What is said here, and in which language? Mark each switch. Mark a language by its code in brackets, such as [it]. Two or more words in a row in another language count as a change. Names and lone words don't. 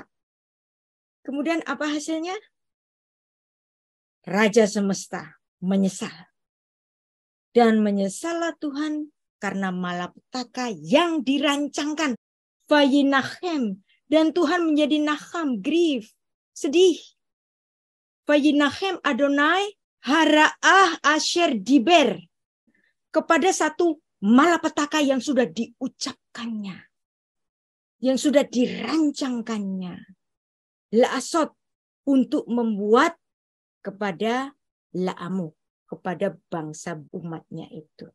[id] Kemudian apa hasilnya? Raja semesta menyesal. Dan menyesallah Tuhan karena malapetaka yang dirancangkan. Vayinachem. Dan Tuhan menjadi naham, grief, sedih. [he] וינחם אדני הרעה אשר דבר. [id] Kepada satu malapetaka yang sudah diucapkannya. Yang sudah dirancangkannya. La'asot, untuk membuat kepada la'amu, kepada bangsa umatnya itu.